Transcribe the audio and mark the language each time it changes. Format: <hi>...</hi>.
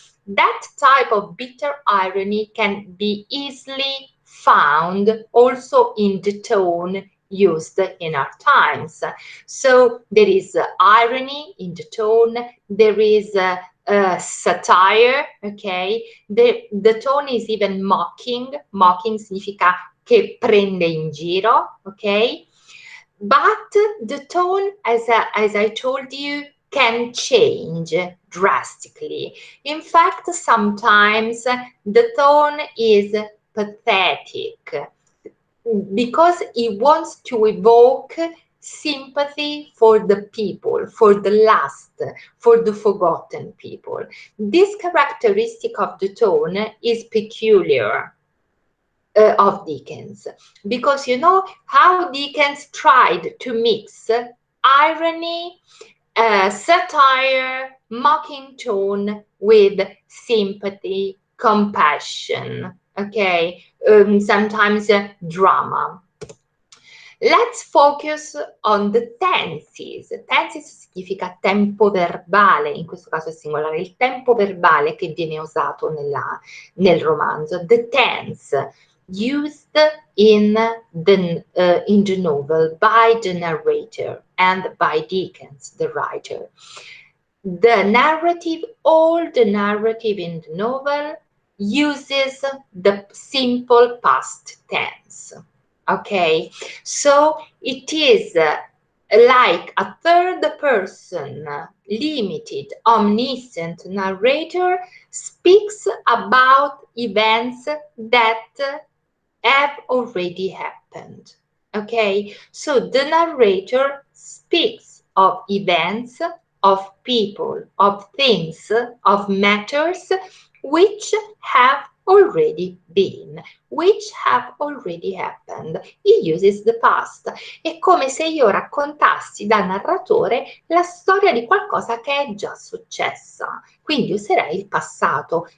<en>That type of bitter irony can be easily found also in the tone used in our times. So there is irony in the tone, there is satire, okay? The tone is even mocking.</en> <it>Mocking significa che prende in giro, okay?</it> <en>But the tone, as I told you, can change drastically. In fact, sometimes the tone is pathetic because it wants to evoke sympathy for the people, for the lost, for the forgotten people. This characteristic of the tone is peculiar of Dickens, because you know how Dickens tried to mix irony, satire, mocking tone with sympathy, compassion, okay, sometimes drama. Let's focus on the tenses.</en> <it>Tenses significa tempo verbale, in questo caso è singolare, il tempo verbale che viene usato nel romanzo.</it> <en>The tense used in the novel by the narrator and by Dickens, the writer. The narrative, all the narrative in the novel uses the simple past tense. Okay, so it is like a third person, limited, omniscient narrator speaks about events that have already happened. Okay, so the narrator speaks of events, of people, of things, of matters which have already been, which have already happened. He uses the past.</en> <it>È come se io raccontassi da narratore la storia di qualcosa che è già successa. Quindi userei il passato.</it>